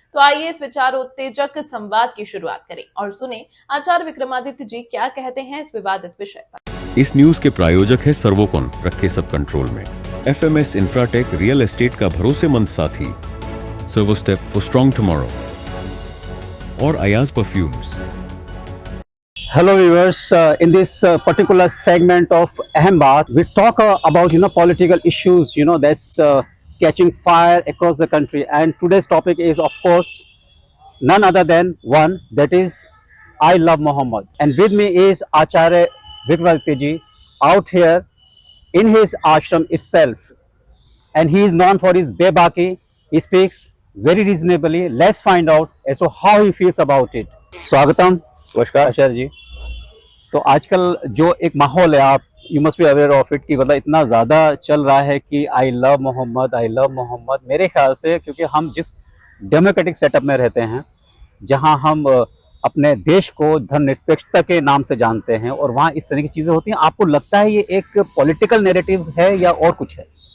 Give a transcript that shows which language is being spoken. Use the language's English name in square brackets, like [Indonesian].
[Hindi] तो आइए इस विचारोत्तेजक संवाद की शुरुआत करें और सुने आचार्य विक्रमादित्य जी क्या कहते हैं इस विवादित विषय पर। इस न्यूज के प्रायोजक है सर्वोकॉन, रखे सब कंट्रोल में। FMS इंफ्राटेक, रियल एस्टेट का भरोसेमंद साथी। [English] सर्वोस्टेप for strong tomorrow और Ayaz perfumes. Hello viewers, in this particular segment of Ahem Baat, we talk about political issues that's catching fire across the country, and today's topic is of course none other than one, that is I love Muhammad. And with me is Acharya Vikramaditya ji out here in his ashram itself, and he is known for his bebaki. He speaks very reasonably. Let's find out as to how he feels about it. [Hindi] Swagatam. नमस्कार आचार्य जी। तो आजकल जो एक माहौल है, आप [English] you must be aware of it, [Hindi] कि मतलब इतना ज़्यादा चल रहा है कि [English] I love Muhammad, I love Muhammad. [Hindi] मेरे ख्याल से क्योंकि हम जिस डेमोक्रेटिक सेटअप में रहते हैं, जहां हम अपने देश को धर्मनिरपेक्षता के नाम से जानते हैं और वहां इस तरह की चीज़ें होती हैं, आपको लगता है ये एक पॉलिटिकल नैरेटिव है या और कुछ है?